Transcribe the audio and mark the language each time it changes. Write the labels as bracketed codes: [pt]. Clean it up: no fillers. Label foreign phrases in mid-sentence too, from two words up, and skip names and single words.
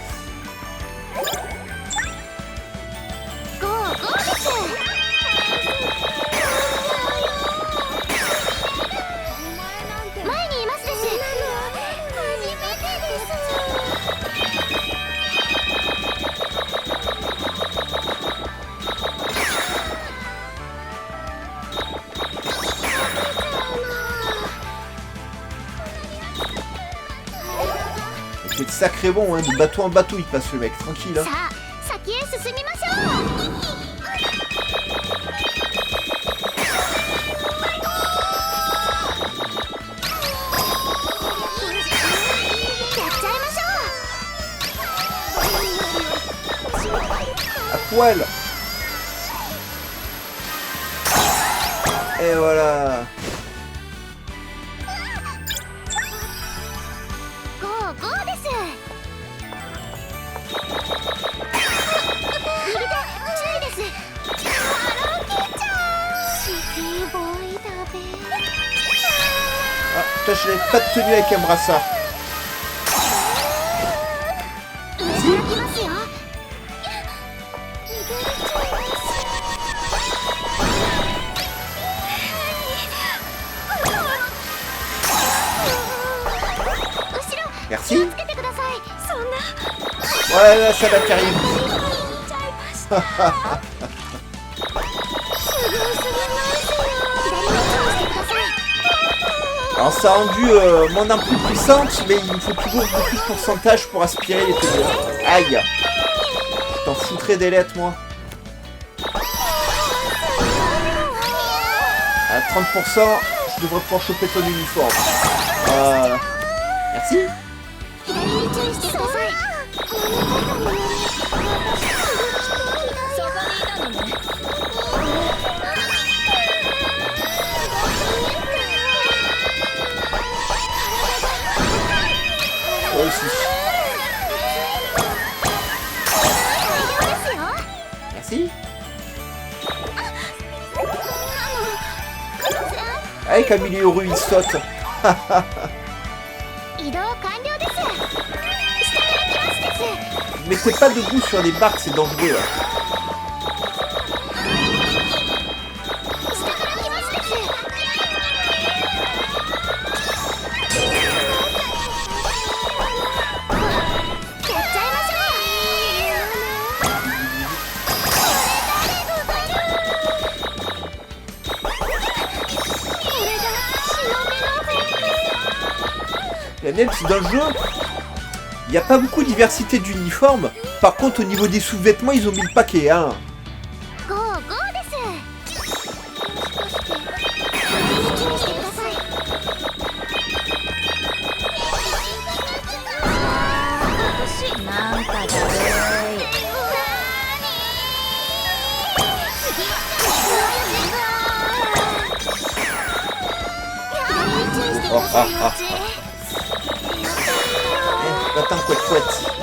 [ja] ゴーゴーです。前にいますです。初めてです。 [fr] C'est sacré bon, hein, de bateau en bateau, il passe le mec, tranquille. Hein. [ja] さあ先へ進みましょう。やっちゃいましょう。 [fr] À poil. Et voilà. [ja] ゴーゴーです。右手注意です。ハローキーちゃん。シティボーイだべ。 [fr] Ah, putain, je l'avais pas tenu avec un brassard. [ja] 上から来ますよ。逃げれちゃいます。後ろ [fr] Merci. [ja] 気をつけてください。そんな [fr] Ouais, là, ça va qui arrive. [ja] 行っちゃいました。すごすぎますよ。左に注意してください。 [fr] Alors, ça a rendu mon arme plus puissante, mais il me faut toujours beaucoup de pourcentage pour aspirer les PV. Aïe. T'en foutrais des lettres, moi. À 30%, je devrais pouvoir choper ton uniforme. Merci. [ja] 左に注意してください。そこにいたのね。 [fr] Oh, si. [ja] 大丈夫ですよ。 [fr] Merci. Allez, comme il est heureux, il saute. [ja] 移動完了です。下から来ますです。 [fr] Mettez pas debout sur les barques, c'est dangereux. Là. [ja] 下から来ますです。やっちゃいましょう。これが忍びの本領。 [fr] La même, c'est dans le jeu, il n'y a pas beaucoup de diversité d'uniformes. Par contre, au niveau des sous-vêtements, ils ont mis le paquet, hein. [ja] ゴーゴーです。左に注意してください。なんかだるい。 [fr] Attends, couette, couette.